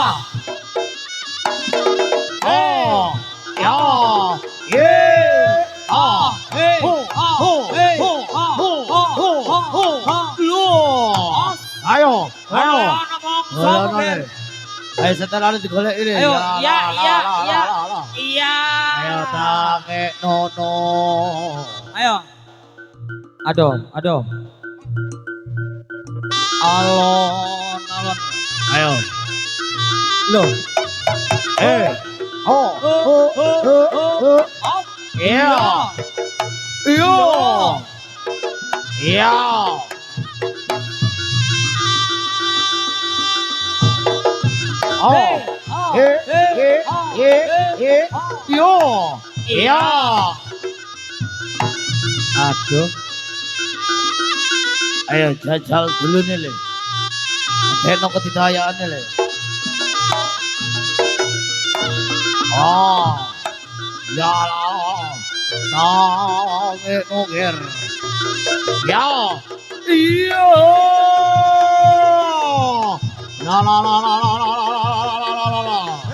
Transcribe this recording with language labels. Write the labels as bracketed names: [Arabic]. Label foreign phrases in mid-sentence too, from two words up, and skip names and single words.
[Indonesian] Ya. Hei. Ayo. Ayo. Ayo setelan digolek ini. Ayo, La, iya, la, la, iya, la, iya. la, la, la. Iya. Ayo tange nono. Ayo. Aduh, aduh. Alon, alon. Ayo. Loh. Oh. Iya. Iya. Iya. Oh. Yo. Iya. Aduh. Ayo jajal dulu nih le. Ada ketidakayaan nih le. Oh. Ya lah. Tange nugir. Ya. Iya. La la la la la la la la la la la.